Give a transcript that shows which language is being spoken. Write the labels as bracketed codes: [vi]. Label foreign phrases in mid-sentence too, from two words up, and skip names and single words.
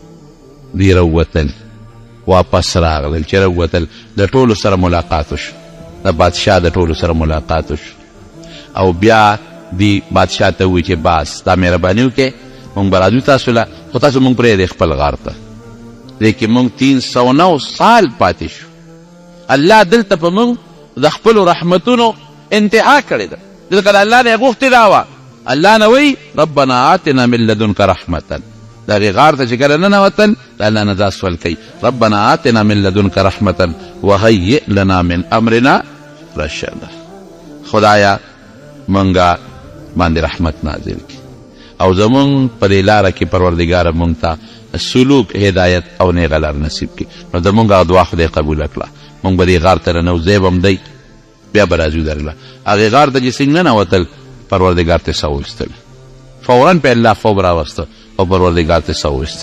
[ps] دی راووتل واپس راغلل چې راووتل د ټولو سره ملاقات وشو د بادشاه د ټولو سره ملاقات وشو او بیا دی بادشاه ته ووایي چې بس دا مهرباني وکړې مونږ به راځو تاسو له خو تاسو مونږ پرېږدئ خپل غار ته دی کې مونږ 309 سال پاتې شو. الله دلته په مونږ د خپلو رحمتونو انتها کړې ده ځکه د الله نه یې غوښتې دا وه الله نه وی [ar] ربنا آتنا من لدنک رحمتا [ps] د هغې غار ته چې کله ننوتل د الله نه دا سوال کوي [ar] ربنا آتنا من لدنک رحمتا وهیئ لنا من امرنا رشدا. [ps] خدایا منګه باندې رحمت نازل کړي او زمونږ په دې لاره کې پروردګاره مونږ ته سلوک هدایت او نیغه لار نصیب کړي. نو زمونږ هغه دعا خدای قبوله کړه مونږ به دې غار ته رانو ځای به هم دی بیا به راځو درله هغې غار ته چې څنګه ننوتل پروردګار ته سا وویستل فورا په الله خوب راوسته او پروردګار ته سا وویستل.